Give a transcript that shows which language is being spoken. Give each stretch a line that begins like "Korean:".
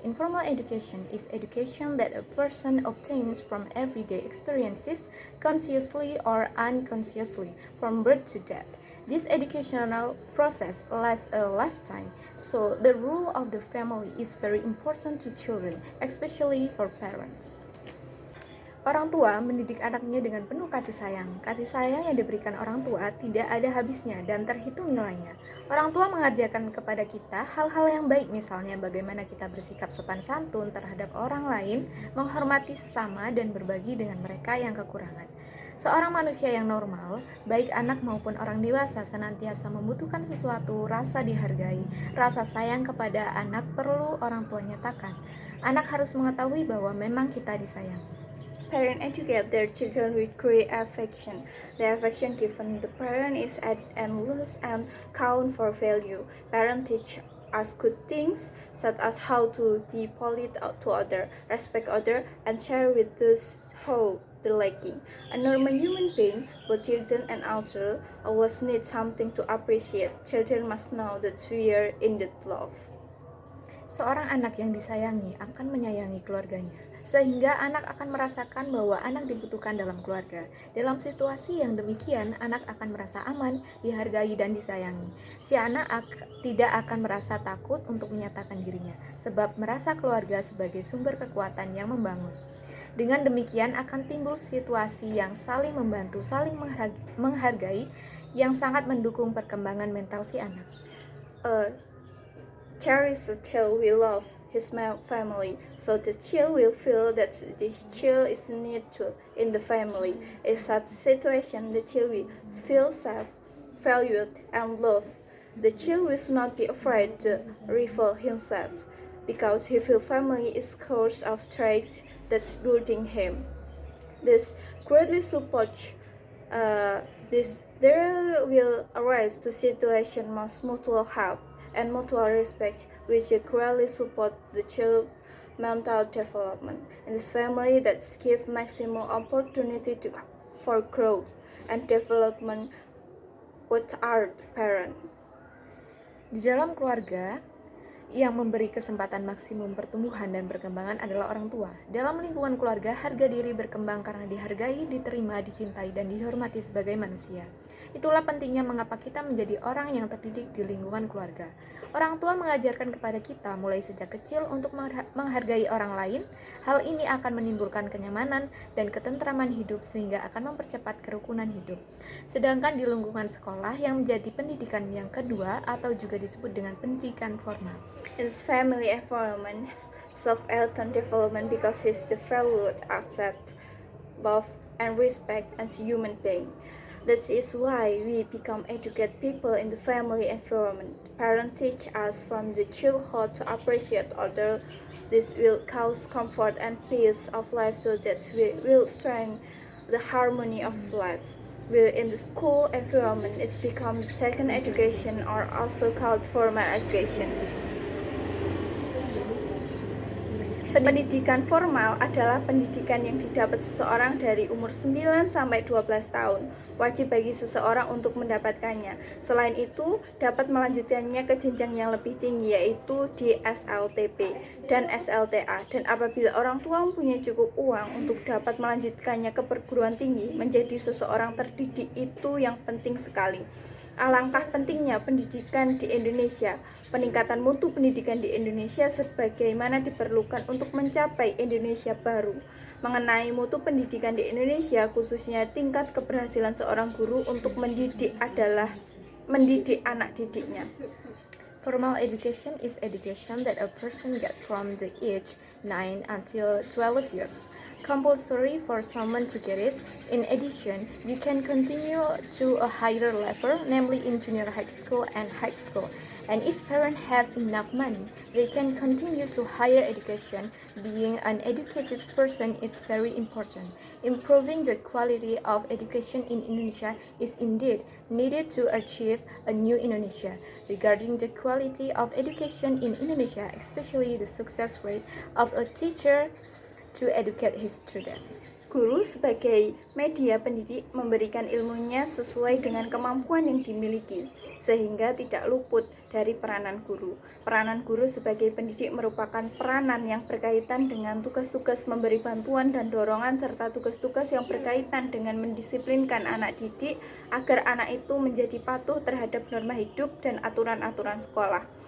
English: Informal education is education that a person obtains from everyday experiences, consciously or unconsciously, from birth to death. This educational process lasts a lifetime, so the role of the family is very important to children, especially for parents.
Indonesian: Orang tua mendidik anaknya dengan penuh kasih sayang. Kasih sayang yang diberikan orang tua tidak ada habisnya dan terhitung nilainya. Orang tua mengajarkan kepada kita hal-hal yang baik, misalnya bagaimana kita bersikap sopan santun terhadap orang lain, menghormati sesama, dan berbagi dengan mereka yang kekurangan. Seorang manusia yang normal, baik anak maupun orang dewasa, senantiasa membutuhkan sesuatu, rasa dihargai, rasa sayang kepada anak perlu orang tua nyatakan. Anak harus mengetahui bahwa memang kita disayang.
English: Parents educate their children with great affection. The affection given the parent is endless and count for value. Parents teach us good things, such as how to be polite to other, respect other, and share with those who the lacking. A normal human being, both children and adults, always need something to appreciate. Children must know that we are indeed loved.
Indonesian: Seorang anak yang disayangi akan menyayangi keluarganya, sehingga anak akan merasakan bahwa anak dibutuhkan dalam keluarga. Dalam situasi yang demikian, anak akan merasa aman, dihargai, dan disayangi. Si anak tidak akan merasa takut untuk menyatakan dirinya, sebab merasa keluarga sebagai sumber kekuatan yang membangun. Dengan demikian akan timbul situasi yang saling membantu, saling menghargai, yang sangat mendukung perkembangan mental si anak.
English: Cherish the child will love his family, so the child will feel that the child is needed in the family. In such situation, the child will feel safe, valued, and loved. The child will not be afraid to reveal himself, because he feels family is source of strength that's building him. This greatly supports there will arise the situation most mutual help and mutual respect, which greatly support the child's mental development in this family that give maximum opportunity for growth and development with our parent.
Indonesian: Di dalam keluarga, yang memberi kesempatan maksimum pertumbuhan dan perkembangan adalah orang tua. Dalam lingkungan keluarga, harga diri berkembang karena dihargai, diterima, dicintai, dan dihormati sebagai manusia. Itulah pentingnya mengapa kita menjadi orang yang terdidik di lingkungan keluarga. Orang tua mengajarkan kepada kita mulai sejak kecil untuk menghargai orang lain. Hal ini akan menimbulkan kenyamanan dan ketentraman hidup sehingga akan mempercepat kerukunan hidup. Sedangkan di lingkungan sekolah yang menjadi pendidikan yang kedua atau juga disebut dengan pendidikan formal.
English: In this family environment, self-help development because it's the valued asset, love and respect as human being. This is why we become educated people in the family environment. Parents teach us from the childhood to appreciate others. This will cause comfort and peace of life so that we will strengthen the harmony of life. Will in the school environment is become the second education or also called formal education.
Indonesian: Pendidikan formal adalah pendidikan yang didapat seseorang dari umur 9 sampai 12 tahun. Wajib bagi seseorang untuk mendapatkannya. Selain itu, dapat melanjutkannya ke jenjang yang lebih tinggi yaitu di SLTP dan SLTA. Dan apabila orang tua mempunyai cukup uang untuk dapat melanjutkannya ke perguruan tinggi, menjadi seseorang terdidik itu yang penting sekali. Alangkah pentingnya pendidikan di Indonesia. Peningkatan mutu pendidikan di Indonesia sebagaimana diperlukan untuk mencapai Indonesia baru. Mengenai mutu pendidikan di Indonesia, khususnya tingkat keberhasilan seorang guru untuk mendidik adalah mendidik anak didiknya.
English: Formal education is education that a person gets from the age 9 until 12 years. Compulsory for someone to get it. In addition, you can continue to a higher level, namely in junior high school and high school. And if parents have enough money, they can continue to higher education. Being an educated person is very important. Improving the quality of education in Indonesia is indeed needed to achieve a new Indonesia. Regarding the quality of education in Indonesia, especially the success rate of a teacher to educate his student.
Indonesian: Guru sebagai media pendidik memberikan ilmunya sesuai dengan kemampuan yang dimiliki, sehingga tidak luput dari peranan guru. Peranan guru sebagai pendidik merupakan peranan yang berkaitan dengan tugas-tugas memberi bantuan dan dorongan serta tugas-tugas yang berkaitan dengan mendisiplinkan anak didik agar anak itu menjadi patuh terhadap norma hidup dan aturan-aturan sekolah.